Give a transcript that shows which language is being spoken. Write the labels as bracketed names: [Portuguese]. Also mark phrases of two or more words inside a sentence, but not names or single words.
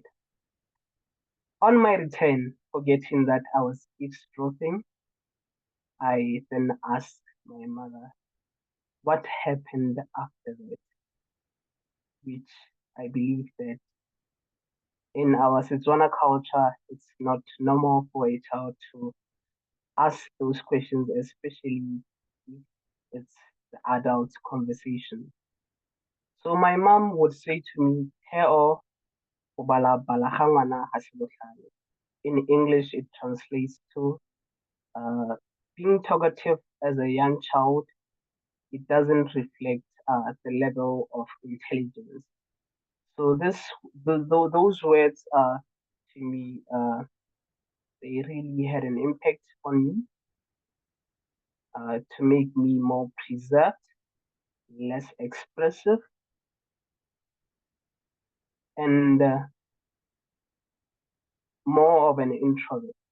[English] On my return, forgetting that I was eavesdropping, I then asked my mother what happened after that, which I believe that in our Setswana culture, it's not normal for a child to ask those questions, especially if it's the adult conversation. So my mom would say to me, [Tswana] Theo, o bala bala ha ngwana ha se bohlale." [English] In English, it translates to being talkative as a young child. It doesn't reflect the level of intelligence. So those words to me, they really had an impact on me to make me more preserved, less expressive, and more of an introvert.